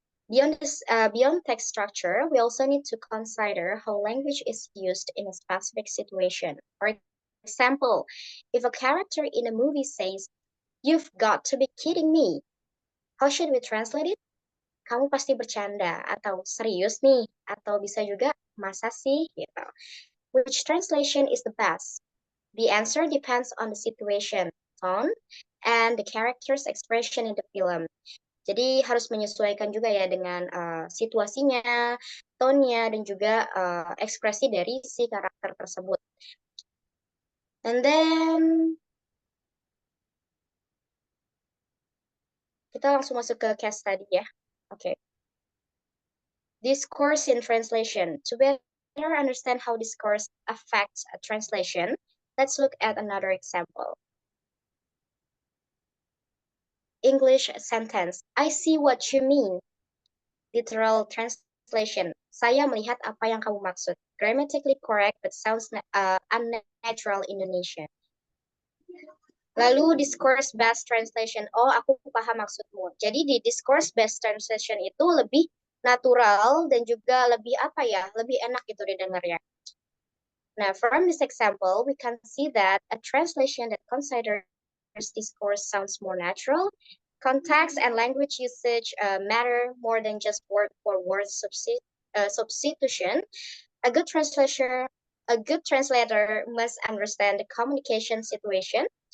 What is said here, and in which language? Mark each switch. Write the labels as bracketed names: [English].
[English] Beyond text structure, we also need to consider how language is used in a specific situation. For example, if a character in a movie says, "You've got to be kidding me," how should we translate it? [Indonesian] Kamu pasti bercanda, atau serius nih, atau bisa juga masa sih, gitu. [English] Which translation is the best? The answer depends on the situation, tone, and the character's expression in the film. [Indonesian] Jadi harus menyesuaikan juga ya dengan situasinya, tone-nya, dan juga ekspresi dari si karakter tersebut. [English] And then [Indonesian] kita langsung masuk ke case study ya. Oke. [English] Discourse in translation. To better understand how discourse affects a translation, let's look at another example. English sentence. I see what you mean. Literal translation. [Indonesian] Saya melihat apa yang kamu maksud. [English] Grammatically correct but sounds unnatural Indonesian. [Indonesian] Lalu [English] discourse based translation. [Indonesian] Oh, aku paham maksudmu. Jadi di discourse based translation itu lebih natural dan juga lebih apa ya? Lebih enak gitu didengarnya. [English] Now, from this example, we can see that a translation that considers discourse sounds more natural. Context and language usage matter more than just word for word substitution. A good translator, a good translator must understand the communication situation,